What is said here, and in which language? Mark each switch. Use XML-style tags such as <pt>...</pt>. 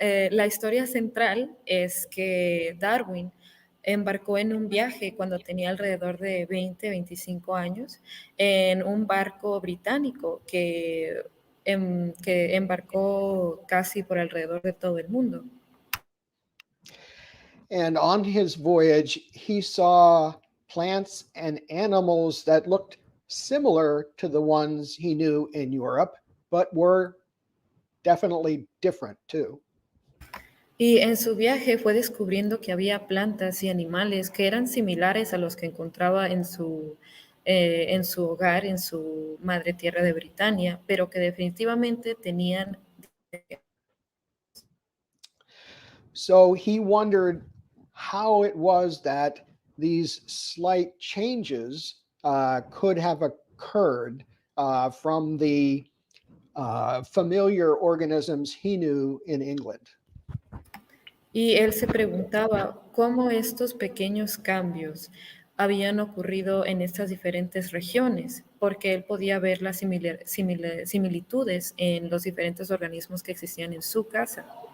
<es>La historia central es que Darwin embarcó en un viaje cuando tenía alrededor de 20, 25 años en un barco británico que embarcó casi por alrededor de todo el mundo.</es> <en>And on his voyage, he saw plants and animals that looked similar to the ones he knew in Europe, but were definitely different too.</en> <es>Y en su viaje fue descubriendo que había plantas y animales que eran similares a los que encontraba en su hogar, en su madre tierra de Britania, pero que definitivamente tenían.</es> <en>So he wondered how it was that these slight changes could have occurred from the familiar organisms he knew in England.</en> <es>Y él se preguntaba cómo estos pequeños cambios habían ocurrido en estas diferentes regiones, porque él podía ver las similitudes en los diferentes organismos que existían en su casa.</es>